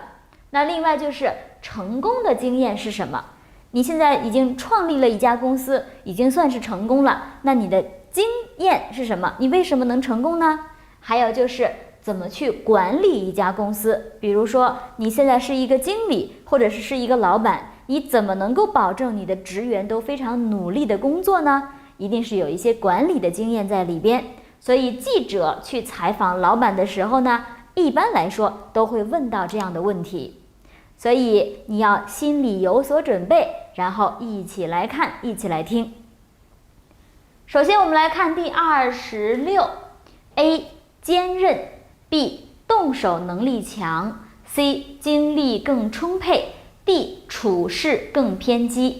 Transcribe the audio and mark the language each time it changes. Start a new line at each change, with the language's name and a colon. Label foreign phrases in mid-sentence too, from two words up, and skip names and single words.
Chinese: 那另外就是成功的經驗是什麼，你現在已經創立了一家公司，已經算是成功了，那你的經驗是什麼，你為什麼能成功呢？還有就是怎麼去管理一家公司，比如說你現在是一個經理或者是一個老闆，你怎麼能夠保證你的職員都非常努力的工作呢？一定是有一些管理的經驗在裡邊。所以記者去採訪老闆的時候呢，一般來說都會問到這樣的問題，所以你要心裡有所準備，然後一起來看，一起來聽。首先我們來看第26 A 堅韌， B 動手能力強， C 精力更充沛， D 處事更偏激。